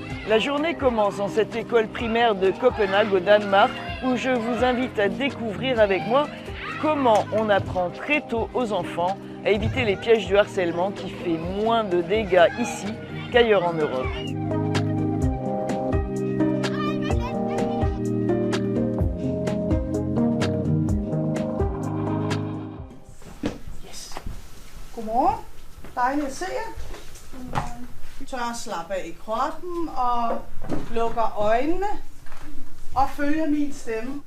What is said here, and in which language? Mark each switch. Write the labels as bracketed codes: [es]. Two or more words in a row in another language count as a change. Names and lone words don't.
[fr] La journée commence dans cette école primaire de Copenhague au Danemark où je vous invite à découvrir avec moi comment on apprend très tôt aux enfants à éviter les pièges du harcèlement qui fait moins de dégâts ici qu'ailleurs en Europe. [da] Godmorgen. Dejligt at se jer. Tør slappe af i kroppen og lukker øjnene og følger min stemme.